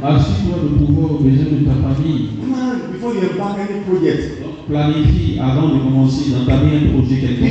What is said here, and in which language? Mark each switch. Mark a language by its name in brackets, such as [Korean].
[French] Assure-toi de pouvoir aux besoins de ta famille. [English] Man, before you embark any project. [French] Donc, planifie avant de commencer d'entamer un projet quelconque.